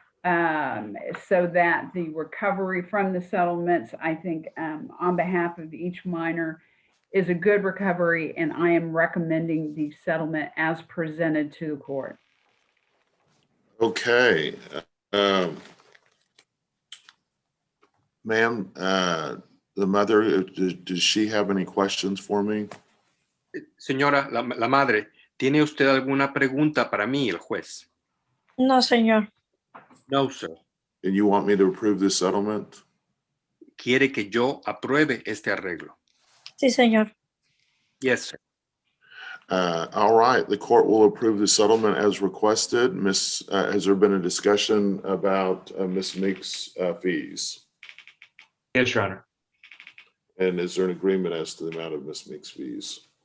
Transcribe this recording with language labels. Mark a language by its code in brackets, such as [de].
[en] So that the recovery from the settlements, I think, on behalf of each minor, is a good recovery, and I am recommending the settlement as presented to the court. Okay. Ma'am, the mother, does she have any questions for me? [es] Señora, la madre, ¿tiene usted alguna pregunta para mí, el juez? No, señor. [en] No, sir. And you want me to approve this settlement? [es] ¿Quiere que yo apruebe este arreglo? Sí, señor. [en] Yes, sir. All right, the court will approve the settlement as requested. Has there been a discussion about Ms. Meek's fees? Yes, Your Honor. And is there an agreement as to the amount of Ms. Meek's fees?